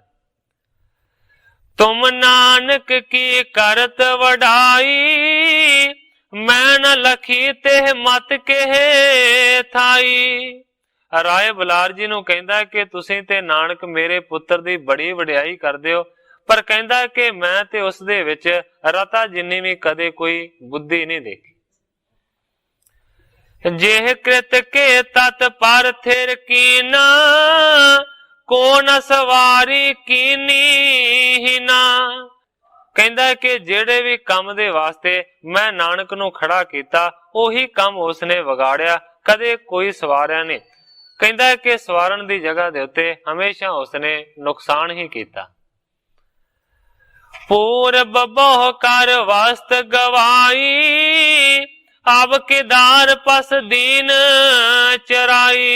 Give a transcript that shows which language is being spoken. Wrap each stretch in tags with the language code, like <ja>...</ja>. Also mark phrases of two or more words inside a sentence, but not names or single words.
<bra>तुम नानक की करत वडाई, मैं न लखी ते मत कहे थाई।</bra> <pa>ਰਾਇ ਬੁਲਾਰ ਜੀ ਨੂੰ ਕਹਿੰਦਾ ਕਿ ਤੁਸੀਂ ਤੇ ਨਾਨਕ ਮੇਰੇ ਪੁੱਤਰ ਦੀ ਬੜੀ ਵਡਿਆਈ ਕਰਦੇ ਹੋ, ਪਰ ਕਹਿੰਦਾ ਕਿ ਮੈਂ ਤੇ ਉਸ ਦੇ ਵਿਚ ਰੱਤਾ ਜਿੰਨੀ ਭੀ ਕਦੇ ਕੋਈ ਬੁੱਧੀ ਨਹੀਂ ਦੇਖੀ।</pa> <bra>जेह कृत के तत् पर थिर कीना, को न सवारी कीनी ही ना।</bra> <pa>ਕਹਿੰਦਾ ਕਿ ਜਿਹੜੇ ਭੀ ਕੰਮ ਦੇ ਵਾਸਤੇ ਮੈਂ ਨਾਨਕ ਨੂੰ ਖੜ੍ਹਾ ਕੀਤਾ, ਓਹੀ ਕੰਮ ਉਸਨੇ ਵਿਗਾੜਿਆ, ਕਦੇ ਕੋਈ ਸਵਾਰਿਆ ਨਹੀਂ। ਕਹਿੰਦਾ ਕਿ ਸਵਾਰਨ ਦੀ ਜਗ੍ਹਾ ਦੇ ਉੱਤੇ ਹਮੇਸ਼ਾ ਉਸਨੇ ਨੁਕਸਾਨ ਹੀ ਕੀਤਾ।</pa> <bra>पूरब बहु कर वास्त गवाई, अब केदार पस दीन चराई।</bra>